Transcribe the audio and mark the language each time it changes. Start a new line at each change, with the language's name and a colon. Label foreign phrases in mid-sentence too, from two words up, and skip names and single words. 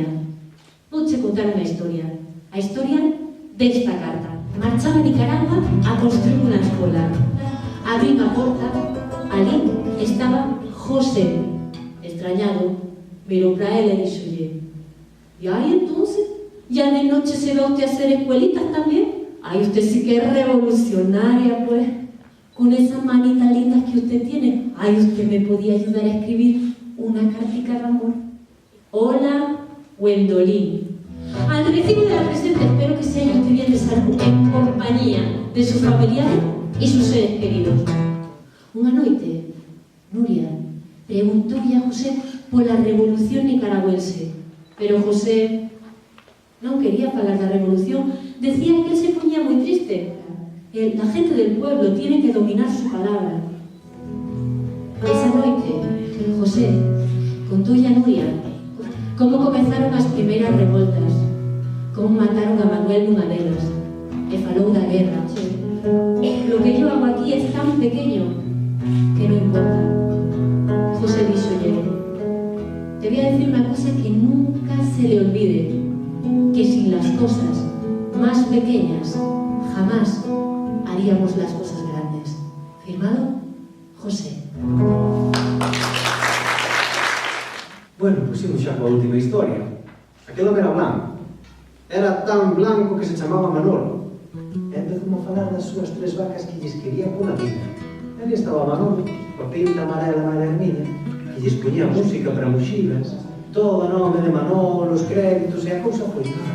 Galician: Vouche contar unha historia. A historia desta carta. Marchaba a Nicaragua a construir unha escola. Abrín a porta, ali estaba José. Extrañado, mirou para ela e dixolle:
Spanish: "E aí, entonces, ya de noche se va usted a hacer escuelitas también? Ay, usted sí que es revolucionaria, pues. Con esas manitas lindas que usted tiene. Ay, usted me podía ayudar a escribir una cartica de amor. Hola, Gwendolyn. Al recibo de la presente espero que se haya usted bien de salud en compañía de sus familiares y sus seres queridos."
Galician: Unha noite, Nuria preguntoulle a José pola revolución nicaragüense, pero José non quería falar da revolución, decía que
Spanish: él se ponía
Galician: moi triste.
Spanish: La gente del pueblo tiene que dominar su palabra.
Galician: Esa noite, José contoulle a Nuria como comenzaron as primeiras revoltas, como mataron a Manuel nunha delas, e falou da guerra.
Spanish: Lo que yo hago aquí es tan pequeño que no importa.
Galician: José díxolle:
Spanish: "Te voy a decir una cosa que nunca se le olvide, que sin las cosas más pequeñas jamás haríamos las cosas grandes." Firmado, José.
Galician: Bueno, pois imos xa coa última historia. Aquel home era blanco. Era tan blanco que se chamaba Manolo. E empezou a falar das súas 3 vacas que lles quería pola vida. E ali estaba Manolo, coa pinta amarela María Hermina, que lles poñía música para mochilas, todo a nome de Manolo, os créditos, e a cousa foi nada.